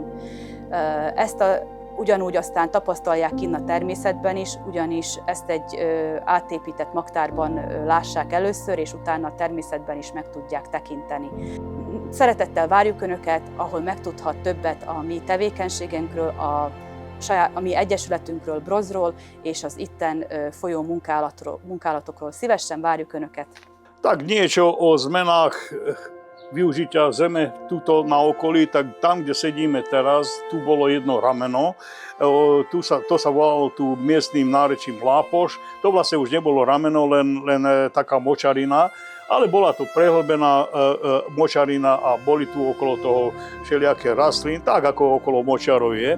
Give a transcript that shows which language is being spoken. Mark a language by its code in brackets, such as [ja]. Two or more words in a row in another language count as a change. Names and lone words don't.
[hu] Ezt ugyanúgy aztán tapasztalják kinn a természetben is, ugyanis ezt egy átépített magtárban lássák először, és utána a természetben is meg tudják tekinteni. Szeretettel várjuk Önöket, ahol megtudhat többet a mi tevékenységünkről, a mi egyesületünkről, BROZ-ról, és az itten folyó munkálatokról. Szívesen várjuk Önöket! [sk] Tak niečo o zmenách využitia zeme tuto na okolí, tak tam, kde sedíme teraz, tu bolo jedno rameno. To sa volalo tu miestnym nárečím Lápoš. To vlastne už nebolo rameno, len taká močarina, ale bola to prehlbená močarina a boli tu okolo toho všelijaké rastlín, tak ako okolo močarov je.